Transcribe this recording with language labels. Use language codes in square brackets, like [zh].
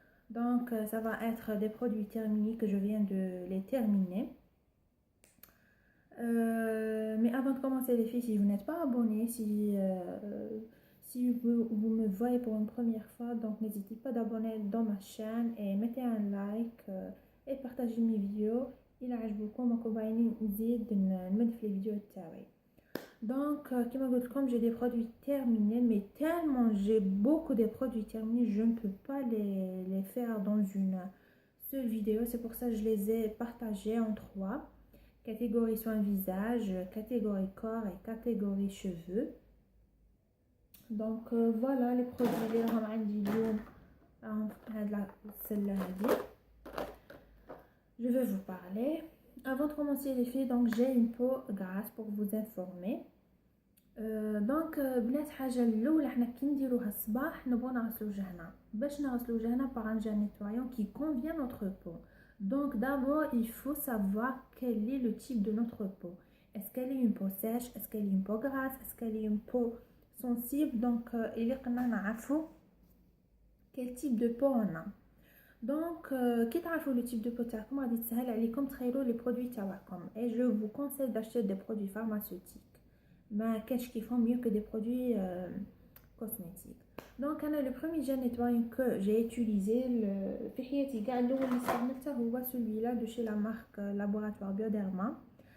[fr] Donc ça va être des produits terminés que je viens de les terminer. Mais avant de commencer les filles, si vous n'êtes pas abonné, si vous me voyez pour une première fois, donc n'hésitez pas d'abonner dans ma chaîne et mettez un like et partagez mes vidéos. [ar] Il عجبكم وراكم باينين نزيد نمد في الفيديو تاعي. [fr] Donc, comme j'ai des produits terminés, mais tellement j'ai beaucoup de produits terminés, je ne peux pas les faire dans une seule vidéo. C'est pour ça que je les ai partagés en trois. Catégorie soins visage, catégorie corps et catégorie cheveux. [ar] Donc, voilà les produits اللي راهم عندي اليوم هاد السلة هادي. [fr] Je vais vous parler. Avant de commencer les filles, donc j'ai une peau grasse pour vous informer. [ar] دونك بنات حاجه الاولى حنا كي نديروها الصباح نبغوا نغسلوا وجهنا باش نغسلوا وجهنا [fr] par un gel nettoyant qui convient à notre peau. Donc d'abord il faut savoir quel est le type de notre peau. Est-ce qu'elle est une peau sèche, est-ce qu'elle est une peau grasse, est-ce qu'elle est une peau sensible. Donc il [ar] قلنا نعرفوا [fr] quel type de peau on a. [ar] Donc كي تعرفوا [fr] le type de peau [ar] تاعكم غادي تسهل عليكم تخيروا [fr] les produits [ar] تاعكم. [fr] Et je vous conseille d'acheter des produits pharmaceutiques. Mais qu'est-ce qu'ils font mieux que des produits cosmétiques. Donc le premier gel nettoyant que j'ai utilisé [ar] في حياتي كاع الاول اللي استعملته هو [fr] celui-là de chez la marque Laboratoire Bioderma.